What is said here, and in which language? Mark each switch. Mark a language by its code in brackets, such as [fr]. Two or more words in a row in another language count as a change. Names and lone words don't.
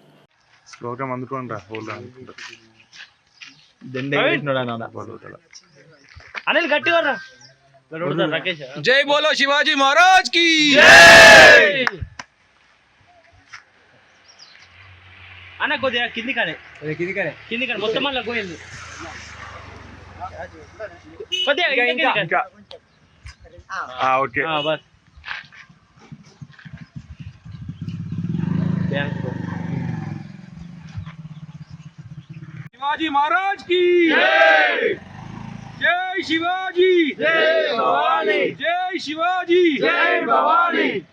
[hi] जय बोलो शिवाजी महाराज की [te] అన్న కొద్దిగా కింది కానీ మొత్తం మళ్ళీ పోయింది కొద్దిగా ఓకే బస్ [hi] शिवाजी महाराज की जय, जय शिवाजी, जय भवानी, जय शिवाजी, जय भवानी.